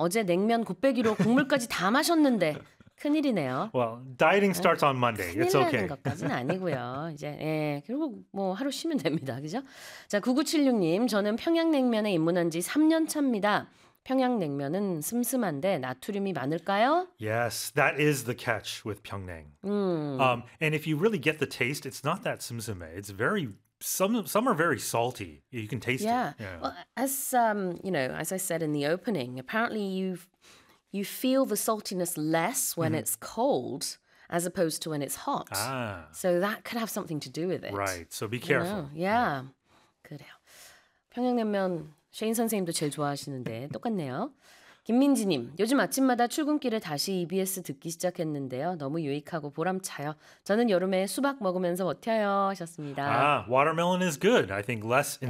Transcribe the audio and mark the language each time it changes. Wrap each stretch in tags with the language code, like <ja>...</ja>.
<ko>어제 냉면 곱빼기로 국물까지 다 마셨는데 큰일이네요.</ko> <en>Well, dieting starts on Monday. It's</en> <ko>큰일 나는</ko> <en>okay.</en> <ko>것까지는 아니고요. 이제 예, 그리고 뭐 하루 쉬면 됩니다. 그죠? 자, 9976님, 저는 평양냉면에 입문한 지 3년 차입니다. 평양냉면은 슴슴한데 나트륨이 많을까요?</ko> <en>Yes, that is the catch with Pyongnang. And if you really get the taste, it's not that sumsume. It's very some are very salty. You can taste it. Yeah. Well, as you know, as I said in the opening, apparently you feel the saltiness less when it's cold as opposed to when it's hot. So that could have something to do with it. Right, so be I don't know. careful.</en> <ko>Yeah. 그래요. 평양냉면 셰인 선생님도 제일 좋아하시는데 똑같네요. 김민지님, 요즘 아침마다 출근길에 다시 EBS 듣기 시작했는데요. 너무 유익하고 보람차요. 저는 여름에 수박 먹으면서 버텨요. 하셨습니다.</ko> <en>Ah, watermelon is good. I think less in</en>